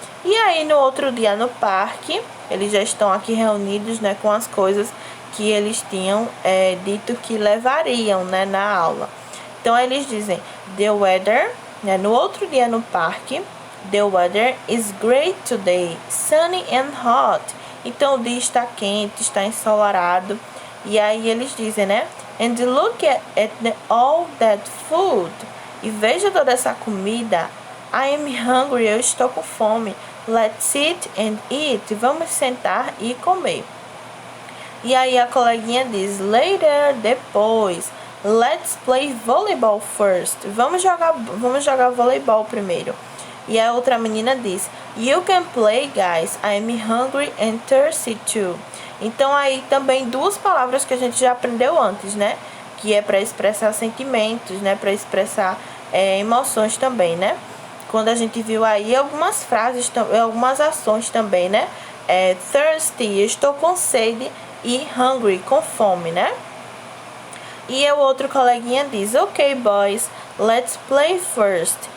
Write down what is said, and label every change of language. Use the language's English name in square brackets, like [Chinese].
[Portuguese] E aí no outro dia no parque, eles já estão aqui reunidos, com as coisas que eles tinham dito que levariam, na aula. Então eles dizem, [English] the weather, [Portuguese] no outro dia no parque, [English] the weather is great today, sunny and hot. [Portuguese] Então o dia está quente, está ensolarado. E aí eles dizem, [English] And look at all that food. [Portuguese] E veja toda essa comida. [English] I am hungry, [Portuguese] eu estou com fome. [English] Let's sit and eat. [Portuguese] Vamos sentar e comer. E aí a coleguinha diz, later, depois. [English] Let's play volleyball first. [Portuguese] Vamos jogar voleibol primeiro. E a outra menina diz, [English] You can play, guys. I'm hungry and thirsty too. [Portuguese] Então aí também duas palavras que a gente já aprendeu antes, Que é para expressar sentimentos, para expressar emoções também, Quando a gente viu aí algumas frases, algumas ações também, thirsty, estou com sede, e hungry, com fome, E o outro coleguinha diz, [English] Ok, boys, let's play first.